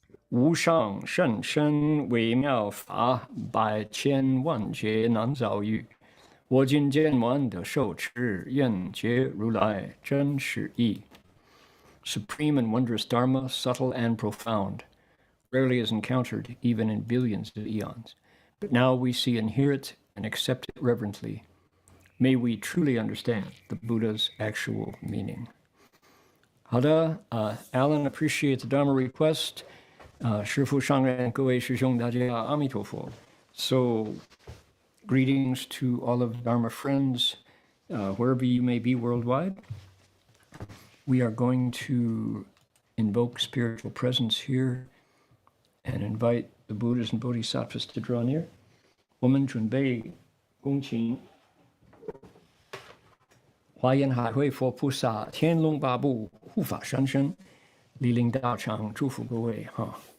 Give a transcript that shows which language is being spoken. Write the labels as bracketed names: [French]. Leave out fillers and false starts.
[Chinese] 无上甚深微妙法，百千万劫难遭遇。我今见闻得受持，愿解如来真实义。 [English] Supreme and wondrous Dharma, subtle and profound, rarely is encountered even in billions of eons. But now we see and hear it and accept it reverently. May we truly understand the Buddha's actual meaning. [Chinese] 好的， [English] Alan, appreciate the Dharma request. [Chinese] 师父上人，各位师兄，大家阿弥陀佛。 [English] So, greetings to all of Dharma friends, wherever you may be worldwide. We are going to invoke spiritual presence here and invite the Buddhas and Bodhisattvas to draw near. [Chinese] 我们准备恭请华严海会佛菩萨天龙八部护法神圣莅临大场，祝福各位哈。